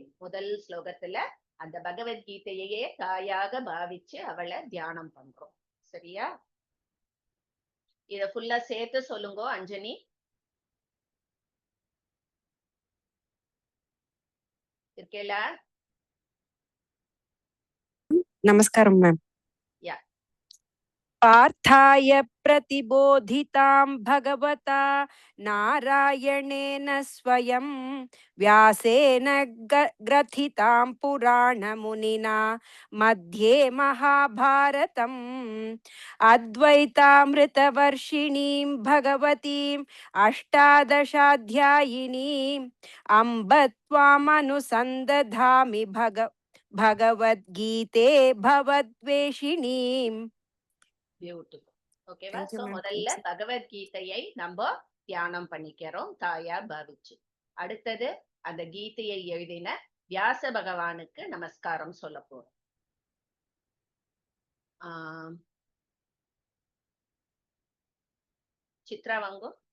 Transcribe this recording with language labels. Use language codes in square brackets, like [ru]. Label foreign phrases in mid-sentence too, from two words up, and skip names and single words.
[ta] முதல் ஸ்லோகத்துல அந்த பகவத்கீதையே தாயாக பாவிச்சு அவளை தியானம் பண்றோம். சரியா? இத ஃபுல்லா சேர்த்து சொல்லுங்க அஞ்சனி. இருக்கேலா? நமஸ்காரம் மேம். யா. [sa] पार्थाय प्रतिबोधितां भगवता नारायणेन स्वयं व्यासेन ग्रथितां पुराणमुनिना मध्ये महाभारतम् अद्वैतामृतवर्षिणीं भगवतीम् अष्टादशाध्यायिनीम् अम्ब त्वामनुसन्दधामि भगवद्गीते भवद्वेषिणीम्. [ta] பியூட்டிஃபுல். ஓகேவா? [en] Thank you, சோ ma'am. [ta] முதல்ல பகவத்கீதையை நம்ம தியானம் பண்ணிக்கிறோம் தாயா பாவிச்சு. அடுத்தது அந்த கீதையை எழுதின வியாச பகவானுக்கு நமஸ்காரம் சொல்ல போறோம். சித்ரா வாங்கோ.